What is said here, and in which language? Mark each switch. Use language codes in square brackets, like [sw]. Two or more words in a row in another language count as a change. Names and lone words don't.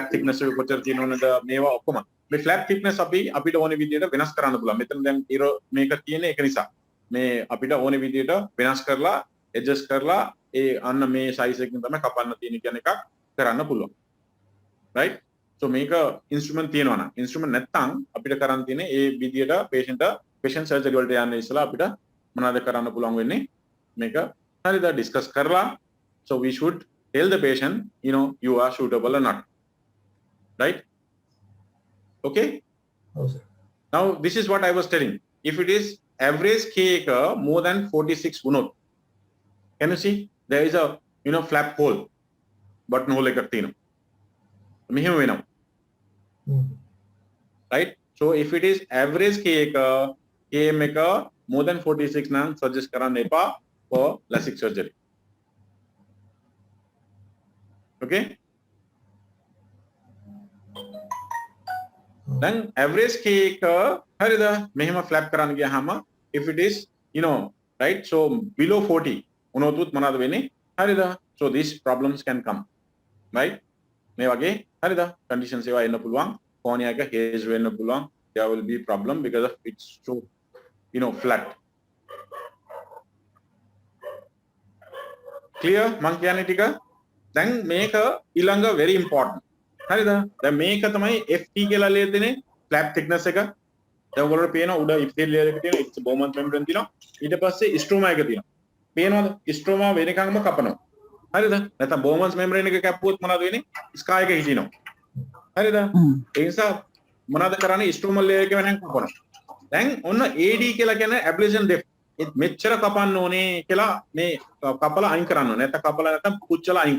[si] thickness එක කොච්චර තියෙන්න ඕනේද මේවා ඔක්කොම මේ [en] flap thickness [si] අපිට ඕනේ විදිහට වෙනස් කරන්න පුළුවන් මෙතන දැන් මේක තියෙන්නේ ඒක නිසා මේ අපිට ඕනේ විදිහට වෙනස් කරලා adjust කරලා ඒ අන්න මේ size එකකින් තමයි කපන්න තියෙන්නේ කියන එකක් කරන්න පුළුවන් [en] right so [si] මේක instrument තියෙනවා නම් instrument නැත්නම් අපිට කරන්න තියෙන්නේ ඒ විදිහට [en] patient surgery [si] වලට යන්න ඉස්සලා අපිට මොනවද කරන්න පුළුවන් වෙන්නේ මේක හරිද discuss කරලා [en] so we should tell the patient you are suitable or not right okay [si] ඔව් සර්. [en] now this is what I was telling if it is average K එක more than 46 වුණොත් can you see there is a flap hole button hole [si] එකක් තියෙනවා මෙහෙම වෙනවා [en] right so if it is average km එක more than 46 නම් suggest [si] කරන්න එපා [en] for LASIK surgery okay then average k [si] එක හරිද මෙහෙම flap කරන්න ගියාම [en] if it is right so below 40 [si] උනොත් මොනවද වෙන්නේ හරිද [en] so these problems can come right [si] මේ වගේ හරිද conditions ඒවා එන්න පුළුවන් cornea එක haze වෙන්න පුළුවන් [en] there will be problem because of it's so flat [si] clear මං කියන්නේ ටික දැන් මේක ඊළඟ [en] very important [si] හරිද දැන් මේක තමයි FT කියලා ලේ දෙන්නේ [en] flap thickness [si] එක දැන් ඔයගොල්ලෝ පේනවා උඩ [en] epithelial layer [si] එක තියෙනවා [en] it's Bowman's membrane [si] තියෙනවා ඊට පස්සේ stroma එක තියෙනවා පේනවද stroma වෙනකන්ම කපනවා හරිද නැත්නම් [en] Bowman's membrane [si] එක කැපුවොත් මොනවද වෙන්නේ scar එක හිටිනවා හරිද ඒ නිසා මොනවද කරන්නේ [en] stromal layer [si] එක වෙනකන් කපනවා දැන් ඔන්න AD කියලා කියන්නේ [en] ablation depth [si] මෙච්චර කපන්න ඕනේ කියලා මේ කපලා අයින් කරන්න ඕනේ නැත්නම් කපලා නැත්නම් පුච්චලා අයින්